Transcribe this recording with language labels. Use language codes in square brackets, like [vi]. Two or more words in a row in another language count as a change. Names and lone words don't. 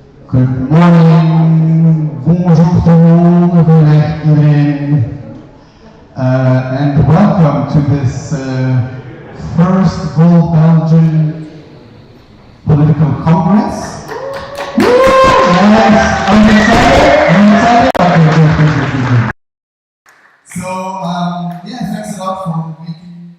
[en] Good morning, [fr] bonjour tout le monde, [nl] goedendag iedereen, [en] and welcome to this first World Belgian Political Congress. Yes, I'm excited. Okay, good. So, yeah, thanks a lot for making.